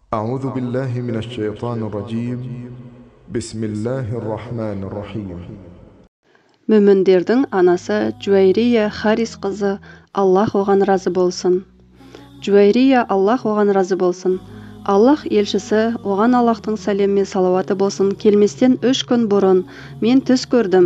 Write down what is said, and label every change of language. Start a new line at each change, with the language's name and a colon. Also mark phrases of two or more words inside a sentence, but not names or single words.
Arabic: أعوذ بالله من الشيطان الرجيم بسم الله الرحمن الرحيم.
Kazakh: Мүміндердің анасы Джуайрия Харис қызы, Аллах оған разы болсын. Джуайрия, Аллах оған разы болсын. Аллах елшісі, оған Аллахтың сәлем мен салауаты болсын, келместен 3 күн бұрын мен түс көрдім.